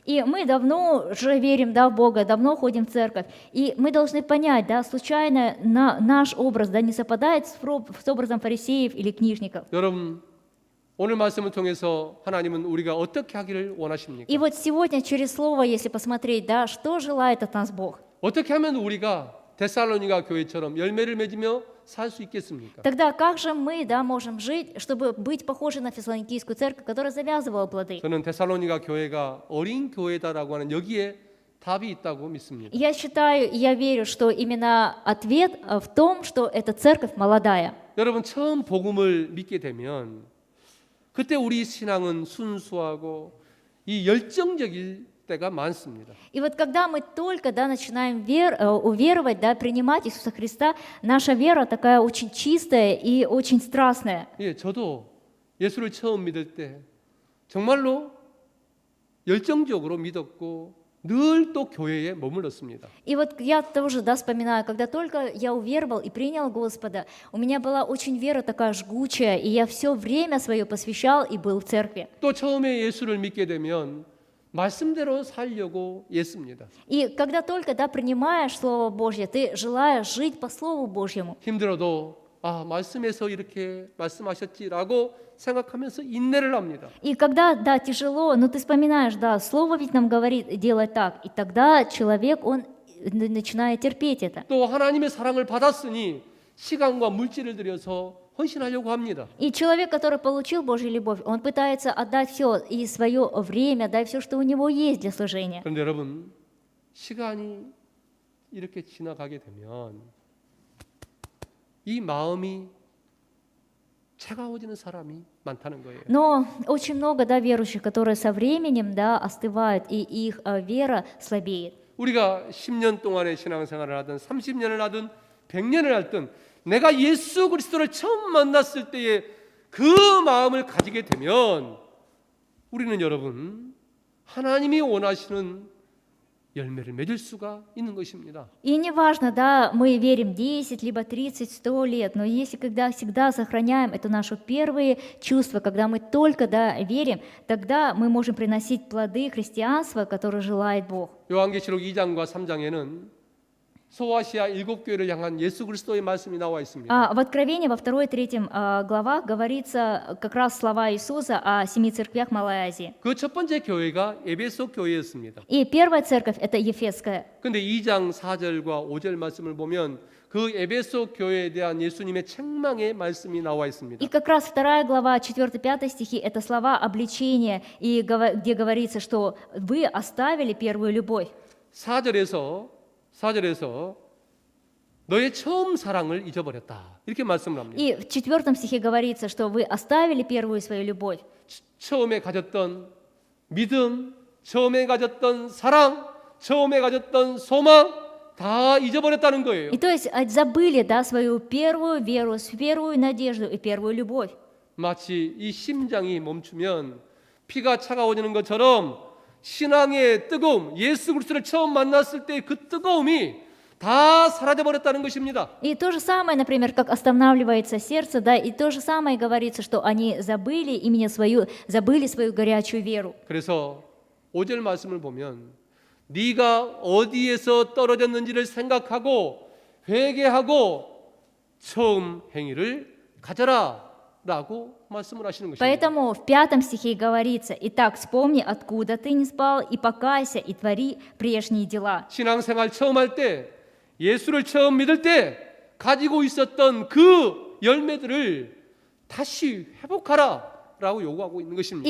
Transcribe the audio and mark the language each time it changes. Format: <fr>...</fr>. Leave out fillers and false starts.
<ru>И мы давно уже верим, да, в Бога, давно ходим в церковь. И мы должны понять, да, случайно наш образ, да, не совпадает с образом фарисеев или книжников.</ru> <ko>여러분, 오늘 말씀을 통해서 하나님은 우리가 어떻게 하기를 원하십니까?</ko> <ru>И вот сегодня через слово, если посмотреть, да, что желает от нас Бог?</ru> <ko>어떻게 하면 우리가 데살로니가 교회처럼 열매를 맺으며 살 수 있겠습니까?</ko> <ru>Тогда как же мы, да, можем жить, чтобы быть похожи на Фессалоникийскую церковь, которая завязывала плоды?</ru> <ko>저는 데살로니가 교회가 어린 교회다라고 하는 여기에 답이 있다고 믿습니다.</ko> <ru>Я считаю, я верю, что именно ответ в том, что эта церковь молодая.</ru> <ko>여러분, 처음 복음을 믿게 되면 그때 우리 신앙은 순수하고 이 열정적일 때가 많습니다.</ko> <ru>И вот когда мы только, да, начинаем уверовать, да, принимать Иисуса Христа, наша вера такая очень чистая и очень страстная.</ru> <ko>예, 저도 예수를 처음 믿을 때 정말로 열정적으로 믿었고 늘 또 교회에 머물렀습니다.</ko> <ru>И вот я тоже, да, вспоминаю, когда только я уверовал и принял Господа, у меня была очень вера такая жгучая, и я все время свое посвящал и был в церкви.</ru> <ko>또 처음에 예수를 믿게 되면 말씀대로 살려고 애씁니다.</ko> <ru>И когда только, да, принимаешь Слово Божье, ты желаешь жить по Слову Божьему.</ru> <ko>힘들어도 말씀에서 이렇게 말씀하셨지라고 생각하면서 인내를 합니다.</ko> <ru>И когда, да, тяжело, но ты вспоминаешь, да, Слово ведь нам говорит делать так, и тогда человек, он начинает терпеть это.</ru> <ko>또 하나님의 사랑을 받았으니 시간과 물질을 들여서 헌신하려고 합니다.</ko> <ru>И человек, который получил Божью любовь, он пытается отдать все, и свое время, да, и все, что у него есть для служения.</ru> <ko>그런데 여러분, 시간이 이렇게 지나가게 되면 이 마음이 차가워지는 사람이 많다는 거예요.</ko> <ru>Но очень много, да, верующих, которые со временем, да, остывают, и их вера слабеет.</ru> <ko>우리가 10년 동안의 신앙생활을 하든 30년을 하든 100년을 하든 내가 예수 그리스도를 처음 만났을 때의 그 마음을 가지게 되면 우리는 여러분 하나님이 원하시는 열매를 맺을 수가 있는 것입니다.</ko> <ru>И неважно, да, мы верим 10, либо 30, 100 лет, но если когда всегда сохраняем это наше первые чувства, когда мы только, да, верим, тогда мы можем приносить плоды христианства, которые желает Бог.</ru> <ko>요한계시록 2장과 3장에는 소아시아 7교회를 향한 예수 그리스도의 말씀이 나와 있습니다.</ko> <ru>В Откровении во 2 и 3 главах говорится как раз слова Иисуса о 7 церквях Малой Азии.</ru> <ko>그 첫 번째 교회가 에베소 교회였습니다.</ko> <ru>И первая церковь – это Ефесская.</ru> <ko>근데 2장 4절과 5절 말씀을 보면 그 에베소 교회에 대한 예수님의 책망의 말씀이 나와 있습니다.</ko> <ru>И как раз 2 глава, 4-5 стихи – это слова обличения, и где говорится, что вы оставили первую любовь.</ru> <ko>4절에서 너의 처음 사랑을 잊어버렸다. 이렇게 말씀을 합니다.</ko> <ru>И в 4 стихе говорится, что вы оставили первую свою любовь.</ru> <ko>처음에 가졌던 믿음, 처음에 가졌던 사랑, 처음에 가졌던 소망 다 잊어버렸다는 거예요.</ko> <ru>И то есть забыли, да, свою первую веру, первую надежду и первую любовь.</ru> <ko>마치 이 심장이 멈추면 피가 차가워지는 것처럼 신앙의 뜨거움, 예수 그리스도를 처음 만났을 때 그 뜨거움이 다 사라져 버렸다는 것입니다.</ko> <ru>И то же самое, например, как останавливается сердце, да, и то же самое говорится, что они забыли именно забыли свою горячую веру.</ru> <ko>그래서 5절 말씀을 보면 네가 어디에서 떨어졌는지를 생각하고 회개하고 처음 행위를 가져라 라고 말씀을 하시는 것입니다.</ko> <ru>Поэтому в 5 стихе говорится: «Итак, вспомни, откуда ты не спал, и покайся, и твори прежние дела».</ru> <ko>신앙생활 처음 할 때, 예수를 처음 믿을 때 가지고 있었던 그 열매들을 다시 회복하라라고 요구하고 있는 것입니다.</ko>